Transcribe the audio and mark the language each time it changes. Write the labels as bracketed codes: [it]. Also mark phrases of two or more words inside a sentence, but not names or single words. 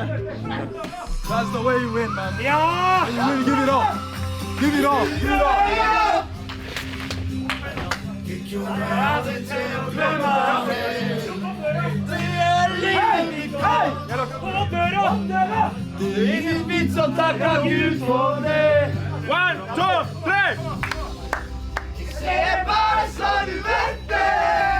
[en] That's the way you win, man. [no] Ja! [en] And you really give it up. Give it up. Give it up. [no] Det er ingen vits å takke Gud for det. 1, 2, 3. Se bare så du venter.